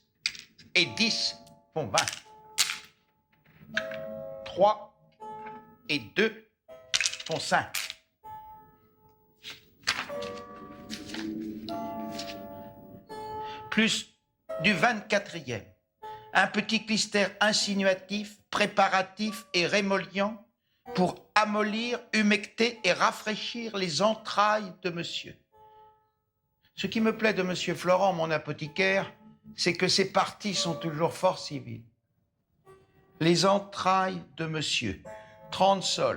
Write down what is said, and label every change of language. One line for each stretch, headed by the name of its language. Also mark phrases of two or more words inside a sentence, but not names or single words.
French: Et 10 font 20. 3 et 2 font 5. Plus du 24e. Un petit clister insinuatif, préparatif et rémolliant pour amollir, humecter et rafraîchir les entrailles de monsieur. Ce qui me plaît de monsieur Florent, mon apothicaire, c'est que ses parties sont toujours fort civiles. Les entrailles de monsieur. 30 sols.